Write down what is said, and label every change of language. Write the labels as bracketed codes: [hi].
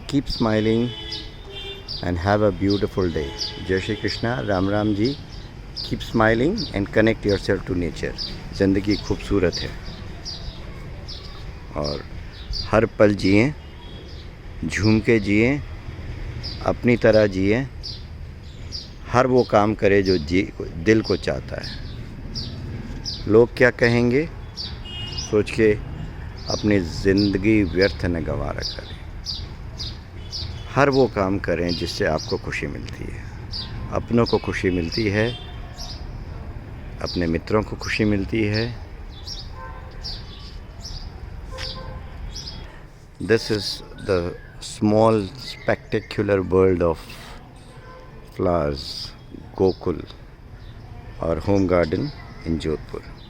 [en] Keep smiling and have a beautiful day. Jai Shri Krishna, Ram Ram ji. Keep smiling and connect yourself to nature. [hi] ज़िंदगी खूबसूरत है और हर पल जिए, झूम के जिए, अपनी तरह जिए, हर वो काम करे जो दिल को चाहता है। लोग क्या कहेंगे सोच के अपनी ज़िंदगी व्यर्थ न गंवारा करें। हर वो काम करें जिससे आपको खुशी मिलती है, अपनों को खुशी मिलती है, अपने मित्रों को खुशी मिलती है। [en] This is the small spectacular world of flowers, Gokul, our home garden in Jodhpur.